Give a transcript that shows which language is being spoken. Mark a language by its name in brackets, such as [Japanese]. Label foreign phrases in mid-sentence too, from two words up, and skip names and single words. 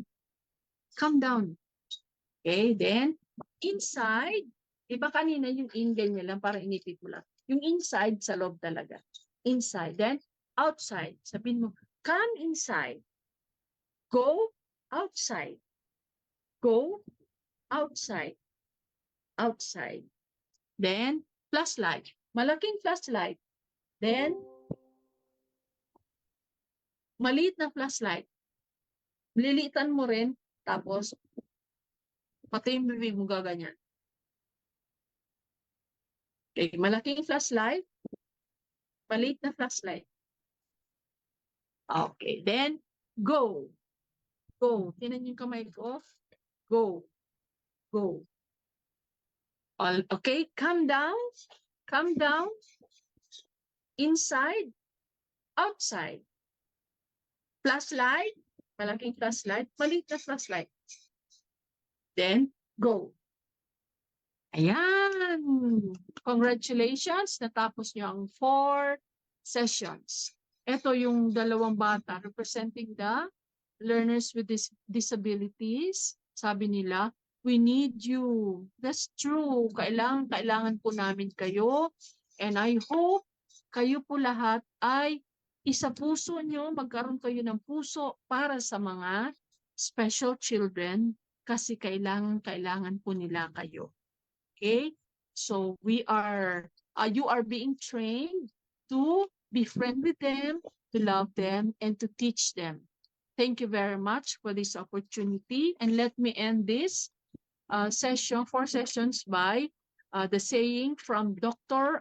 [English] Calm down. Okay, then inside, [Filipino] iba kanina yung in ganyan lang, para inipit mo lang. Yung inside sa loob talaga. [English] Inside. Then outside. [Filipino] Sabihin mo, [English] come inside. Go outside. Go outside. Outside. Then flashlight. [Filipino] Malaking flashlight. Then maliit na flashlight. Liliitan mo rin, tapos pati yung bibig mo gaganyan. Okay, malaking flashlight, maliit na flashlight. [English] Okay, then go. Go. [Filipino] Tinan yung kamay ko. [English] Go. Go. All, okay, calm down. Calm down. Inside. Outside. Flashlight. [Filipino] Malaking flashlight. Maliit na flashlight. Then, go. Ayan. Congratulations. Natapos niyo ang 4 sessions. Ito yung dalawang bata [English] representing the learners with disabilities. [Filipino] Sabi nila, [English] we need you. That's true. [Filipino] Kailangan po namin kayo. [English] And I hope [Filipino] kayo po lahat ay isa puso nyo, magkaroon kayo ng puso para sa mga [English] special children [Filipino] kasi kailangan po nila kayo. [English] Okay? So you are being trained to be friend with them, to love them, and to teach them. Thank you very much for this opportunity. And let me end this 4 sessions by the saying from Dr.